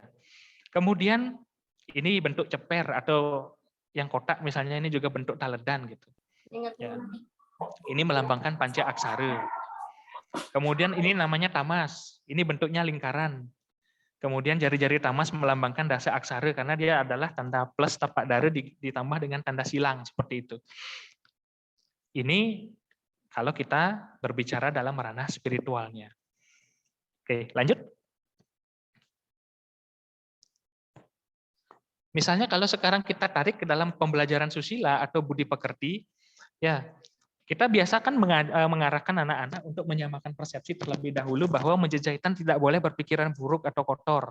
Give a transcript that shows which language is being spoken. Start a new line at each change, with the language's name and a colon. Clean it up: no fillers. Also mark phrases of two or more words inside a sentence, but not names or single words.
Indonesian: Kemudian ini bentuk ceper atau yang kotak misalnya ini juga bentuk taledan gitu. Ya. Ini melambangkan panca aksara. Kemudian ini namanya tamas, ini bentuknya lingkaran. Kemudian jari-jari tamas melambangkan dasa aksara karena dia adalah tanda plus tapak dara ditambah dengan tanda silang seperti itu. Ini kalau kita berbicara dalam ranah spiritualnya. Oke, lanjut. Misalnya kalau sekarang kita tarik ke dalam pembelajaran susila atau budi pekerti, ya kita biasakan mengarahkan anak-anak untuk menyamakan persepsi terlebih dahulu bahwa mejejahitan tidak boleh berpikiran buruk atau kotor.